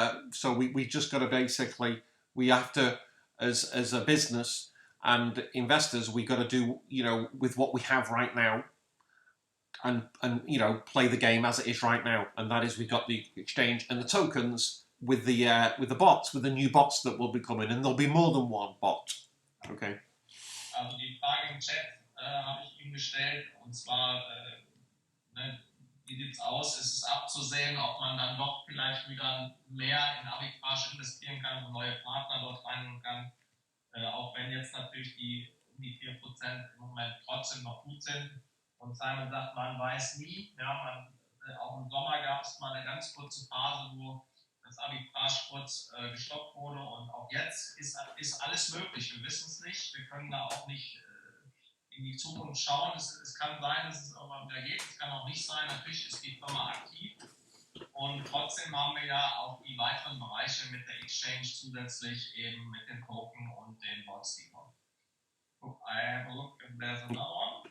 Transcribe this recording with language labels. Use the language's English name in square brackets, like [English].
[English] So we just got to basically, we have to, as a business and investors, we got to do, you know, with what we have right now. And you know, play the game as it is right now, and that is we've got the exchange and the tokens with the bots, with the new bots that will be coming, and there'll be more than one bot. Okay. [German] Also die Frage im Chat habe ich ihm gestellt, und zwar, ne, wie sieht es aus? Ist es abzusehen, ob man dann doch vielleicht wieder mehr in Arbitrage investieren kann und neue Partner dort reinnehmen kann, auch wenn jetzt natürlich die 4% im Moment trotzdem noch gut sind. Und Simon sagt, man weiß nie. Ja, auch im Sommer gab es mal eine ganz kurze Phase, wo das Arbitrage kurz gestoppt wurde. Und auch jetzt ist alles möglich. Wir wissen es nicht. Wir können da auch nicht in die Zukunft schauen. Es kann sein, dass es irgendwann wieder geht. Es kann auch nicht sein. Natürlich ist die Firma aktiv. Und trotzdem haben wir ja auch die weiteren Bereiche mit der Exchange zusätzlich eben mit den Token und den Bots, die kommen. [English] I have a look if there's another one.